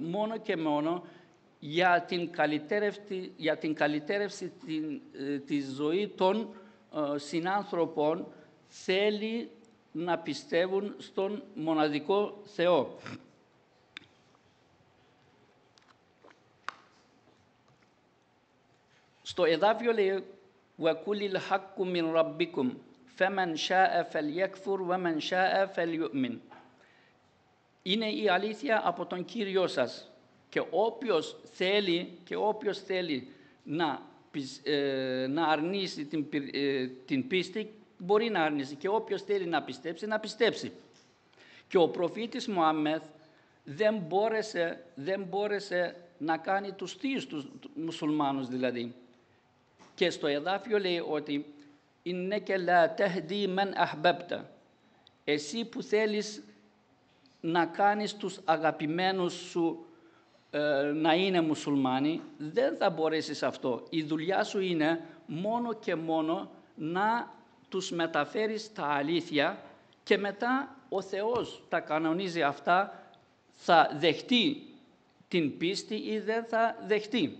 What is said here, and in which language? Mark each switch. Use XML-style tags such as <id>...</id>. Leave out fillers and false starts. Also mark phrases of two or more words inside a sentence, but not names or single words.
<el>Μόνο και μόνο για την καλυτέρευση της ζωής των συνάνθρωπων θέλει να πιστεύουν στον μοναδικό Θεό. Στο εδάφιο λέει</el> <ar>وَكُلِ الْحَقُّ مِنْ رَبِّكُمْ فَمَنْ شَاءَ فَلْيَكْفُرْ وَمَنْ شَاءَ فَلْيُؤْمِنْ.</ar> <el>Είναι η αλήθεια από τον Κύριό σας και όποιος θέλει να αρνήσει την πίστη μπορεί να αρνήσει και όποιος θέλει να πιστέψει. Και ο προφήτης Μωάμεθ δεν μπόρεσε να κάνει τους θείους τους μουσουλμάνους δηλαδή. Και στο εδάφιο λέει ότι</el> <ar>«إنك لا تهدي من أحببت».</ar> <el>Εσύ που θέλεις να κάνεις τους αγαπημένους σου να είναι μουσουλμάνοι, δεν θα μπορέσεις αυτό. Η δουλειά σου είναι μόνο και μόνο να τους μεταφέρεις τα αλήθεια και μετά ο Θεός τα κανονίζει αυτά, θα δεχτεί την πίστη ή δεν θα δεχτεί.</el>